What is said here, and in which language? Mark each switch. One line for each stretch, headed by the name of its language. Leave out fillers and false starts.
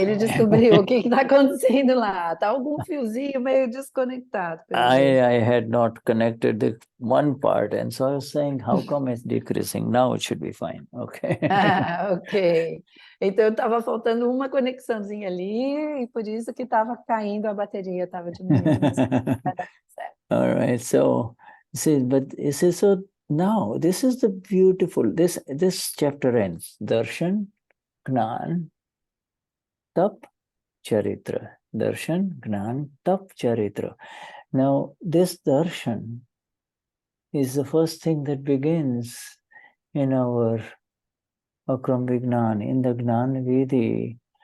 Portuguese: Ele descobriu o que está acontecendo lá. Está algum fiozinho meio desconectado.
English: I had not connected the one part, and so I was saying, how come it's decreasing? Now it should be fine. Okay. Ok.
Portuguese: Então estava faltando uma conexãozinha ali e por isso que estava caindo a bateria, estava diminuindo.
English: All right. So, see, but it says, so now this is the beautiful, this chapter ends. Darshan, Gnan, Tap, Charitra. Darshan, Gnan, Tap, Charitra. Now, this darshan is the first thing that begins in our Akram Vignan, in the Gnan Vidi.